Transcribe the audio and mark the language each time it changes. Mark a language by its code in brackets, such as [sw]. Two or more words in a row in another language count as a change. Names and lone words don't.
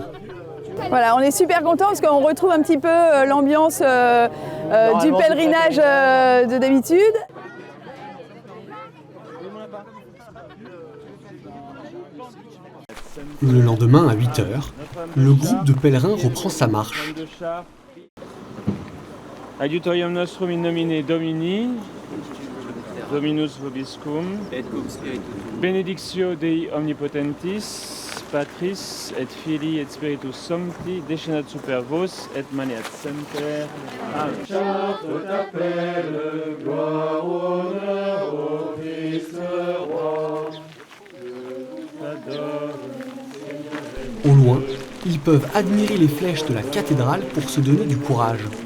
[fr] Voilà, on est super contents parce qu'on retrouve un petit peu l'ambiance du pèlerinage de d'habitude. Le lendemain, à 8 h, le groupe de pèlerins reprend sa marche. [la] Adiutorium nostrum in nomine Domini, Dominus vobiscum, et cum spiritus. benedictio Dei omnipotentis, Patris et Filii et Spiritus Sancti, descendat super vos et maneat semper. Amen. [fr] Au loin, ils peuvent admirer les flèches de la cathédrale pour se donner du courage.